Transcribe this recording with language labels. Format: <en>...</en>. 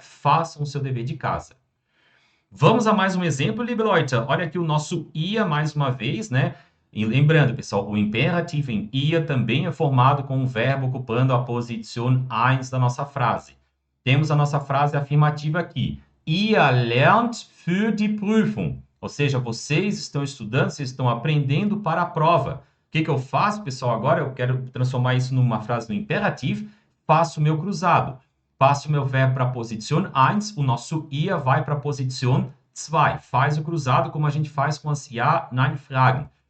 <pt>Façam o seu dever de casa. Vamos a mais um exemplo,</pt> <de>liebe Leute.</de> <pt>Olha aqui o nosso ia, mais uma vez, né? E lembrando, pessoal, o imperativo em ia também é formado com o verbo ocupando a posição 1 da nossa frase. Temos a nossa frase afirmativa aqui.</pt> <de>Ihr lernt für die Prüfung.</de> <pt>Ou seja, vocês estão estudando, vocês estão aprendendo para a prova. O que eu faço, pessoal? Agora eu quero transformar isso numa frase no imperativo. Faço o meu cruzado. Passo o meu verbo para a posição 1, o nosso ia vai para a posição 2. Faz o cruzado como a gente faz com as Ja, Nein Fragen.</pt>